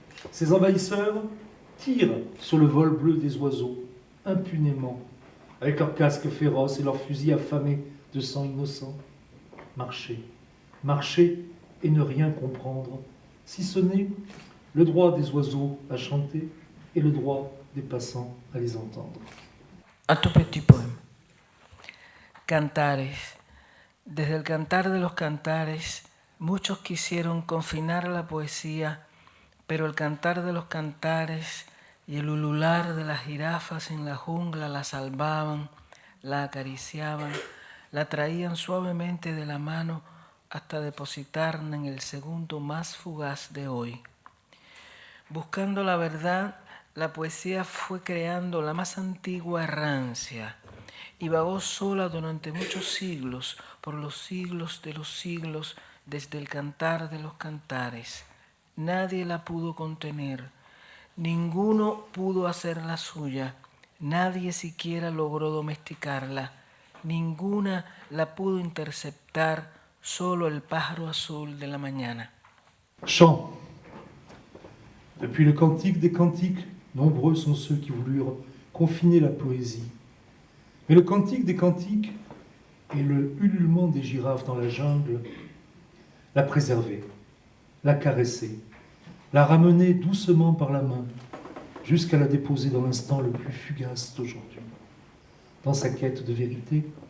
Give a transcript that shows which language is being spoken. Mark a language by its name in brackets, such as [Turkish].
[French] Ces envahisseurs tirent sur le vol bleu des oiseaux, impunément, avec leurs casques féroces et leurs fusils affamés de sang innocent. Marcher, marcher et ne rien comprendre, si ce n'est le droit des oiseaux à chanter et le droit des passants à les entendre. [Spanish] Otro [French] petit poème. Cantares. [Spanish] Desde el cantar de los cantares, muchos quisieron confinar la poesía, pero el cantar de los cantares y el ulular de las jirafas en la jungla la salvaban, la acariciaban, la traían suavemente de la mano hasta depositarla en el segundo más fugaz de hoy. Buscando la verdad, la poesía fue creando la más antigua errancia y vagó sola durante muchos siglos, por los siglos de los siglos, desde el cantar de los cantares. Nadie la pudo contener, ninguno pudo hacerla suya, nadie siquiera logró domesticarla, ninguna la pudo interceptar, solo el pájaro azul de la mañana. [French] Chant. Depuis le cantique des cantiques, nombreux sont ceux qui voulurent confiner la poésie. Mais le cantique des cantiques et le ululement des girafes dans la jungle la préserver, la caresser, la ramener doucement par la main jusqu'à la déposer dans l'instant le plus fugace d'aujourd'hui. Dans sa quête de vérité,